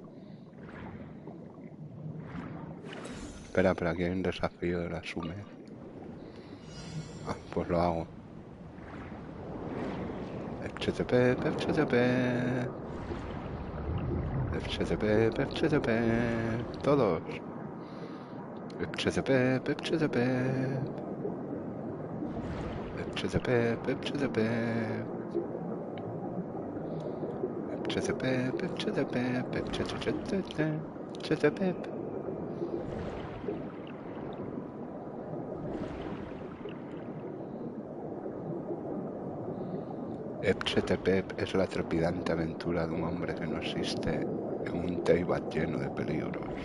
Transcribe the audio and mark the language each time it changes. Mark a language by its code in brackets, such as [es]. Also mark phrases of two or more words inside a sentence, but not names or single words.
[es] Espera, pero aquí hay un desafío de la Sumer. Ah, pues lo hago. FCTP, FCTP. FCTP, FCTP. Todos. FCTP, FCTP. FCTP, FCTP. FCTP, FCTP, FCTP, FCTP. Ps4 es la trepidante aventura de un hombre que no existe en un Teyvat lleno de peligros.